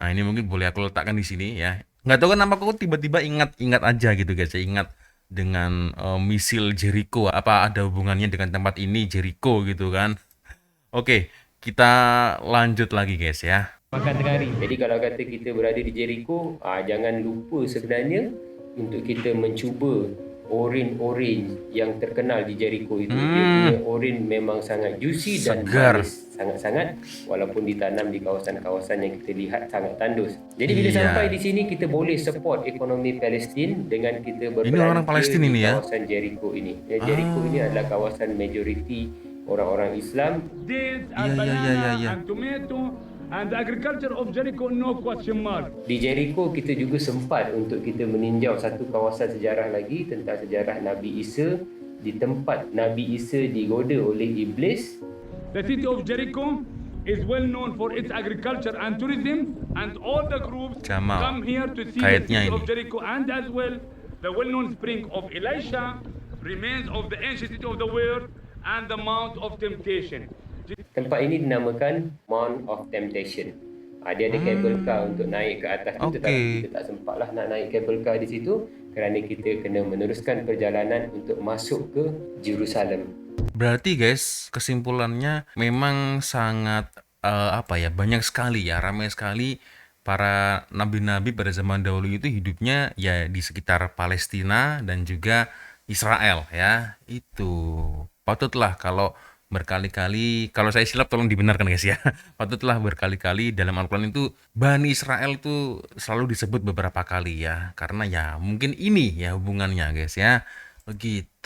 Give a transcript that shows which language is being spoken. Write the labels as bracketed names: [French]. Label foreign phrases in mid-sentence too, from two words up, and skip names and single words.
[Indonesian] Nah ini mungkin boleh aku letakkan di sini ya. Nggak tahu kenapa aku tiba-tiba ingat aja gitu guys. Saya ingat dengan misil Jericho. Apa ada hubungannya dengan tempat ini Jericho gitu kan? Oke, kita lanjut lagi guys ya. [Malay] Makan tengah hari. Jadi kalau kata kita berada di Jericho, jangan lupa sebenarnya untuk kita mencuba orange yang terkenal di Jericho itu. Dia punya orange memang sangat juicy dan manis sangat-sangat, walaupun ditanam di kawasan-kawasan yang kita lihat sangat tandus. Jadi bila sampai di sini, kita boleh support ekonomi Palestin dengan kita berbelanja di kawasan Jericho ini. Jericho ini adalah kawasan majoriti orang-orang Islam. [English] And tomato and the agriculture of Jericho, no question mark. [Malay] Di Jericho kita juga sempat untuk kita meninjau satu kawasan sejarah lagi tentang sejarah Nabi Isa, di tempat Nabi Isa digoda oleh iblis. [English] The city of Jericho is well known for its agriculture and tourism, and all the groups come here to see the city of Jericho, and as well the well-known spring of Elisha, remains of the ancient city of the world, and the Mount of Temptation. [Malay] Tempat ini dinamakan Mount of Temptation. Dia ada [English] cable car [Malay] untuk naik ke atas tu, tetapi kita tak sempatlah nak naik [English] cable car [Malay] di situ kerana kita kena meneruskan perjalanan untuk masuk ke Jerusalem. [Indonesian] Berarti guys, kesimpulannya memang sangat banyak sekali ya, ramai sekali para nabi-nabi pada zaman dahulu itu hidupnya ya di sekitar Palestina dan juga Israel ya. Itu patutlah kalau berkali-kali, kalau saya silap tolong dibenarkan guys ya, patutlah berkali-kali dalam Al-Quran itu Bani Israel itu selalu disebut beberapa kali ya, karena ya mungkin ini ya hubungannya guys ya, begitu.